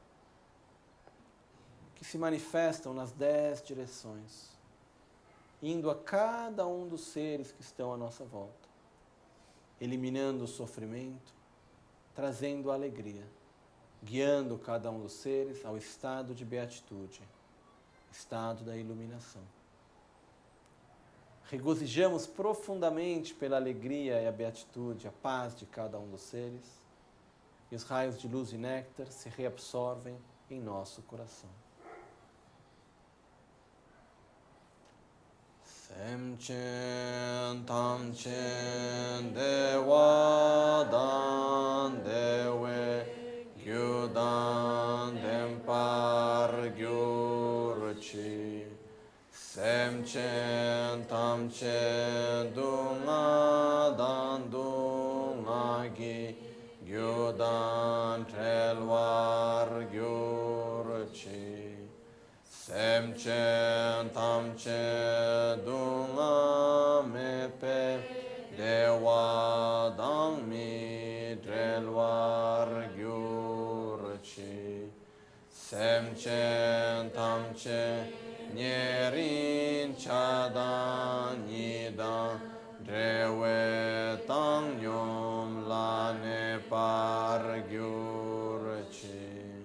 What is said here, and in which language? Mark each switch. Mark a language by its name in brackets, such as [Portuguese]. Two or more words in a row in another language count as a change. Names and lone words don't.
[Portuguese] que se manifestam nas 10 direções, indo a cada um dos seres que estão à nossa volta, eliminando o sofrimento, trazendo a alegria, guiando cada um dos seres ao estado de beatitude, estado da iluminação. Regozijamos profundamente pela alegria e a beatitude, a paz de cada um dos seres, e os raios de luz e néctar se reabsorvem em nosso coração. [Tibetan] སེམས་ཅན་ཐམས་ཅད་བདེ་བ་དང་བདེ་བའི་རྒྱུ་དང་ལྡན་པར་གྱུར་ཅིག སེམས་ཅན་ཐམས་ཅད་སྡུག་བསྔལ་དང་སྡུག་བསྔལ་གྱི་རྒྱུ་དང་བྲལ་བར་གྱུར་ཅིག. སེམས་ཅན་ཐམས་ཅད་སྡུག་བསྔལ་མེད་པའི་བདེ་བ་དང་མི་འབྲལ་བར་གྱུར་ཅིག. སེམས་ཅན་ཐམས་ཅད་ཉེ་རིང་ཆགས་སྡང་གཉིས་དང་བྲལ་བའི་བཏང་སྙོམས་ལ་གནས་པར་གྱུར་ཅིག.